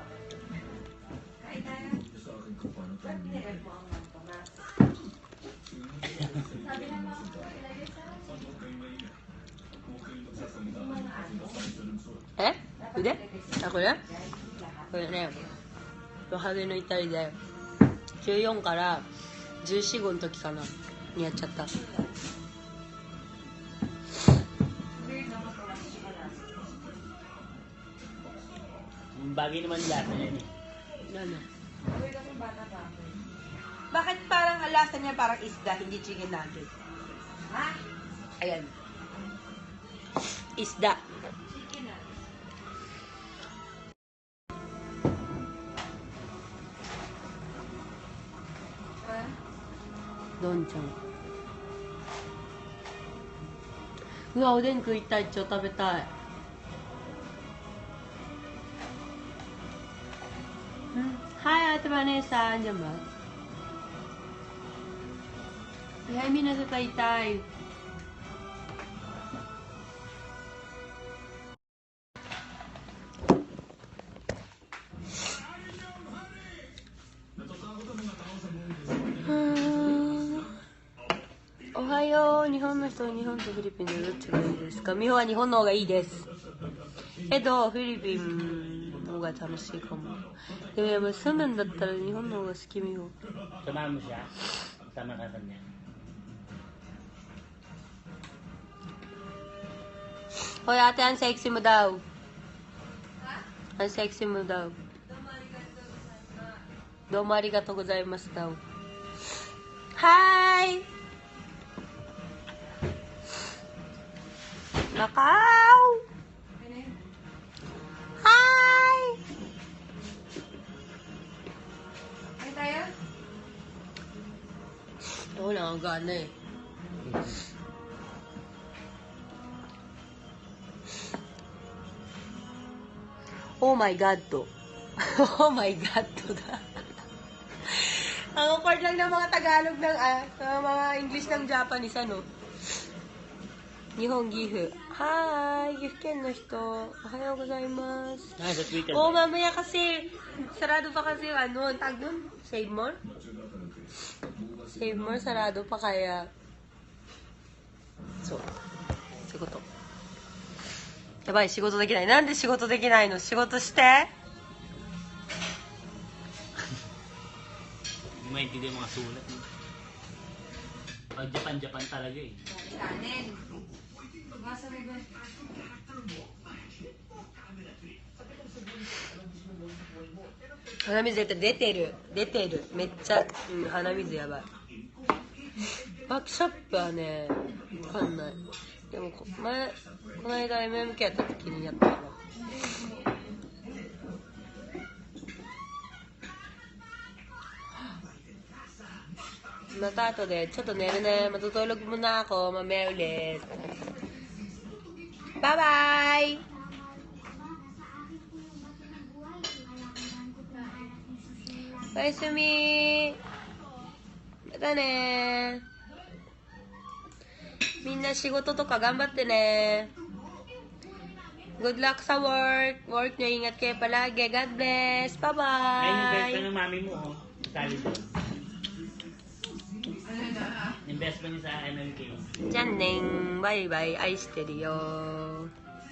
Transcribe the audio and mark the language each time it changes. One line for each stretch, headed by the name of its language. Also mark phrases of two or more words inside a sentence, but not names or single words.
Filipino: Kain tayo. Ba't nirep mo ang Tomas? Sabi na mga ko, ilagay sa Eh? Udah? Ako na? Ako na よ。
Japanese: 若気の至りだよ。14から14、5の時かな。にやっちゃった。
Filipino: Yung bagay naman lasa yan eh. Ano? Weird akong bata pa ako. Bakit parang ang lasa niya parang isda, hindi
English: chicken nugget?
Filipino: Ha? Ayan. Isda. Chicken na. Ha?
Japanese: Don-chan. うわ、おでん食いたい。超食べたい。
Filipino: Hai Ate Vanessa, andyan ba? Ay, mi nasa Taytay.
Japanese: Ohayo, 日本の人は日本とフィリピンでどっちがいいですか？美穂は日本の方がいいです。けど、フィリピンの方が楽しいかも。でもやっぱ住むんだったら日本の方が好き、美穂。
Filipino: Samahan mo siya. Sama ka sa niya. Hoy ate, ang sexy mo daw. Ha? Ang sexy mo daw.
Japanese: どうもありがとうございます daw.
English: Hi! Macau!
Filipino: Okay na yun. Hi! Kain tayo? Ako lang ang gana eh.
English: Oh my God
Filipino: to.
English: Oh my God to da.
Filipino: Ang awkward lang ng mga Tagalog ng mga English ng Japanese ano.
Japanese: 日本岐阜. Hi! 岐阜県の人. おはようございます.
Filipino: Ah, sa Twitter. Oh, mamaya kasi, sarado pa kasi yung ano, ang tag nun? Save more? Save more, sarado pa kaya. So, siguto.
Japanese: やばい、仕事できない。なんで仕事できないの？仕事して。
Filipino: Hindi maintindihan yung mga sulat. Pag Japan talaga eh. Kanin. Gasa mo ba?
Japanese: 鼻水出てる。出てる。めっちゃ、鼻水やばい。ワークショップはね、わかんない。でもこの間 MMK やった時にやったかな。また後でちょっと寝るね。
Filipino: matutulog muna ako. Mamaya ulit.
English: Bye bye! Bye, Sumi!
Japanese: またね。みんな仕事とか頑張ってね。
Filipino: Good luck sa work. Work nyo, ingat kayo palagi.
English: God bless.
Filipino: Ayun yung best
English: Bye-bye!
Filipino: friend ng mami mo, oh. Sali doon. Yung
English: best friend
Filipino: niya sa MMK.
Japanese: じゃあねん。バイバイ。愛してるよ。